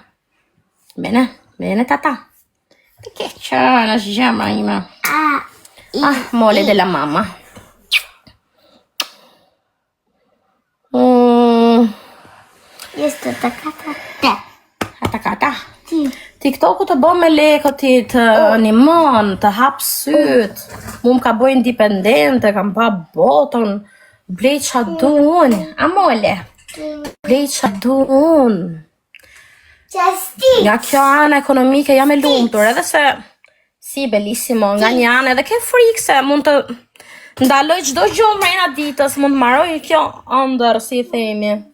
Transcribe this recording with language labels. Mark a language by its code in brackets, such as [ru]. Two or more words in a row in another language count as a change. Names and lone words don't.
[it] Bene, tata. Che c'è una gemma, Ima? Mole della mamma. Io sto attaccata a te. Attaccata? Sì. [sq] TikToku të bë me lekë ti të animon, të hap syt. Mu më ka bëj independente, kam pa botën. Blej qa du unë. Amole. Blej qa du unë. Nga kjo anë ekonomike jam e lumtur, edhe se si bellissimo, nga një anë edhe ke frikë se mund të ndaloj çdo gjë mrena ditës, mund të marroj kjo ëndër, si themi.